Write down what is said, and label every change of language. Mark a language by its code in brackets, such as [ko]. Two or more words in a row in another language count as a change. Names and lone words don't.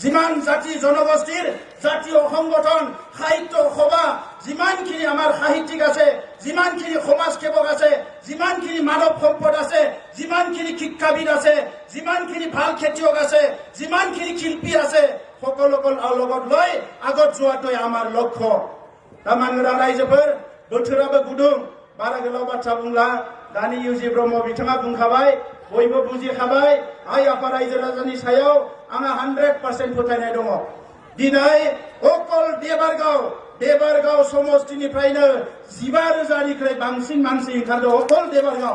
[as] যিমান জাতি জনগোষ্ঠীৰ জাতীয় সংগঠন সাহিত্য সভা যিমানখিনি আমাৰ সাহিত্যিক আছে, যিমানখিনি সমাজ সেৱক আছে, যিমানখিনি মানৱ সম্পদ আছে, যিমানখিনি শিক্ষাবিদ আছে, যিমানখিনি ভাল খেতিয়ক আছে, যিমানখিনি শিল্পী আছে, সকলোকে লগত লৈ আগত যোৱাটোৱে আমাৰ লক্ষ্য। [brx] मानगोनां रायजोफोर बोथोराबो गुदुं बारा गोलाव बाथ्रा बुंला दानि इउजि ब्रह्म बिथाङा बुंखाबाय बयबो बुजिखाबाय आइ आफा रायजो राजानि सायाव आंहा 100% फोथायनाय दङ। दिनै अकल देबारगाव समष्टिनिफ्रायनो 15,000निख्रुइ बांसिन मानसि ओंखारदों अकल देबारगाव।